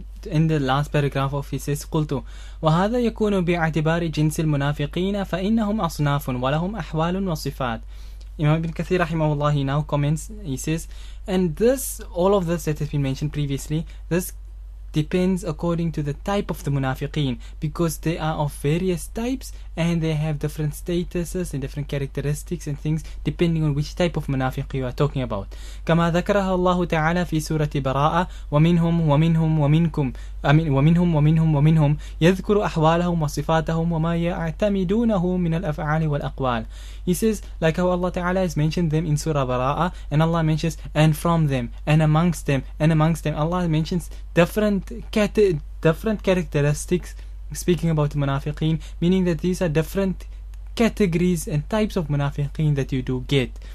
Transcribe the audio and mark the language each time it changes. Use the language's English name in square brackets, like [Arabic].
[English] In the last paragraph of he says [Arabic] قلت وهذا يكون باعتبار جنس المنافقين فإنهم أصناف ولهم أحوال وصفات. [English] Imam Ibn Kathir rahimahullah, he now comments, he says, and this, all of this that has been mentioned previously, this depends according to the type of the munafiqeen, because they are of various types and they have different statuses and different characteristics and things depending on which type of munafiq you are talking about. [Arabic] كما ذكرها الله تعالى في سورة براءة ومنهم يذكر أحوالهم وصفاتهم وما يعتمدونه من الأفعال والأقوال. [English] He says, like how Allah Ta'ala has mentioned them in Surah Bara'ah, and Allah mentions, and from them, and amongst them, and amongst them. Allah mentions different characteristics, speaking about the munafiqeen, meaning that these are different categories and types of munafiqeen that you do get.